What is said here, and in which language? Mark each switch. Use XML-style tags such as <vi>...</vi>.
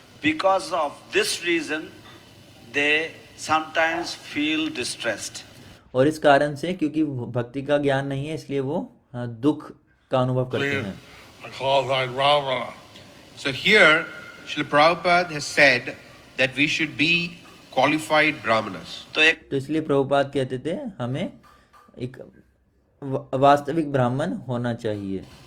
<en>Because of this reason they sometimes feel distressed.</en> <hi>और इस कारण से क्योंकि भक्ति का ज्ञान नहीं है इसलिए वो दुख का अनुभव करते हैं।</hi> <en>So here Srila Prabhupada has said that we should be qualified brahmanas.</en> <hi>तो इसलिए प्रभुपाद कहते थे हमें एक वास्तविक ब्राह्मण होना चाहिए।</hi>